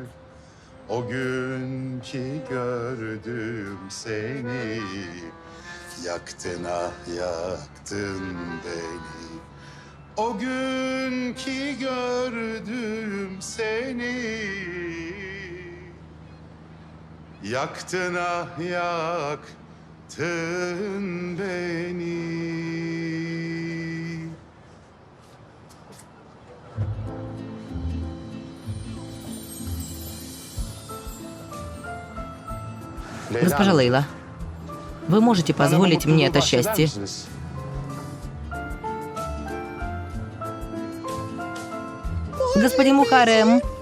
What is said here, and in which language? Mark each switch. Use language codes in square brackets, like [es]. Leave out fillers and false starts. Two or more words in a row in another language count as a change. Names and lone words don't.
[tr] O gün ki gördüm seni, yaktın ah yaktın beni. O gün ki gördüm seni, yaktın ah yaktın beni. [ru] Госпожа Лейла, вы можете позволить мне это счастье? Господин Мухаррем.